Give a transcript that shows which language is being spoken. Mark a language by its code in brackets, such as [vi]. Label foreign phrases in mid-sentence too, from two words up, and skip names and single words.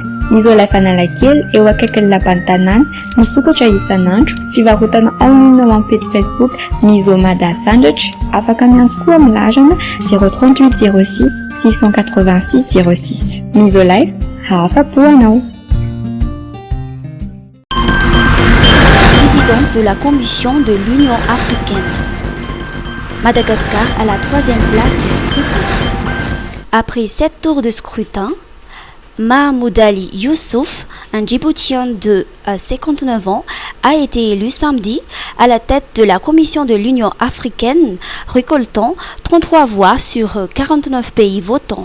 [mg] Ny Isolife Analakely eo akaikin'ny lapan'ny tanàna misokatra isan'andro fivarotana online ao amin'ny page Facebook Misomada Sandratra afaka miantso koa amin'ny larana 038 06 686 06. Isolife afa-po anao. [fr] Présidence de la Commission de l'Union africaine. Madagascar à la 3e place du scrutin. Après 7 tours de scrutin, Mahmoud Ali Youssouf, un Djiboutien de 59 ans, a été élu samedi à la tête de la Commission de l'Union africaine, récoltant 33 voix sur 49 pays votants.